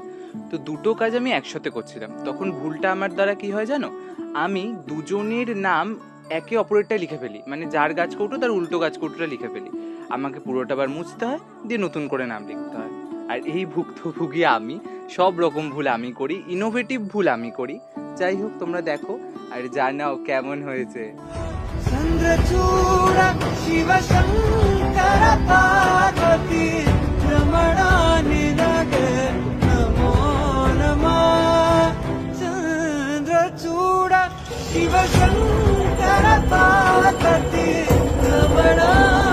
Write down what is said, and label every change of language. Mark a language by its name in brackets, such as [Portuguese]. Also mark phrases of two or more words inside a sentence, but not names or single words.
[Bangla] তো দুটো কাজ আমি একসাথে করছিলাম, তখন ভুলটা আমার দ্বারা কি হয় জানো, আমি দুজনের নাম একে অপরেরটা লিখে ফেলি, মানে যার গাছকৌটো তার উল্টো গাছকৌটোটা লিখে ফেলি। আমাকে পুরোটা আবার মুছতে হয়, দিয়ে নতুন করে নাম লিখতে হয়। আর এই ভুক্তভোগী আমি, সব রকম ভুল আমি করি, ইনোভেটিভ ভুল আমি করি। যাই হোক, তোমরা দেখো আর জানাও কেমন হয়েছে। [Kannada] ಚಂದ್ರಚೂಡ ಶಿವ ಶಂಕರ ಪಾರ್ವತೀ ರಮಣಾ ನಿನಗೆ ನಮೋ ನಮಃ। ಚಂದ್ರಚೂಡ ಶಿವ ಶಂಕರ ಪಾರ್ವತೀ ರಮಣಾ